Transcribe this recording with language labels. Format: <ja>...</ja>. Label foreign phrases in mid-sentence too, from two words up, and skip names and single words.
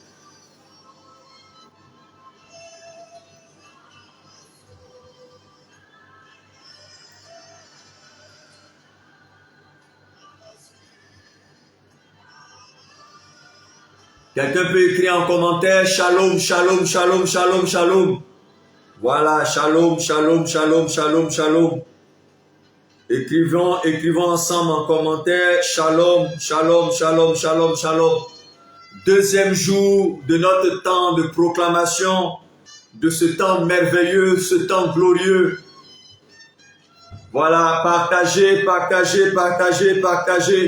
<fr>Quelqu'un peut écrire en commentaire,</fr> <he>שלום, שלום, שלום, שלום, שלום. Voilà, שלום, שלום, שלום, שלום, שלום.</he> <fr>Écrivons ensemble en commentaire,</fr> <he>שלום, שלום, שלום, שלום, שלום.</he> <fr>Deuxième jour de notre temps de proclamation, de ce temps merveilleux, ce temps glorieux. Voilà, partagez, partagez, partagez, partagez.</fr>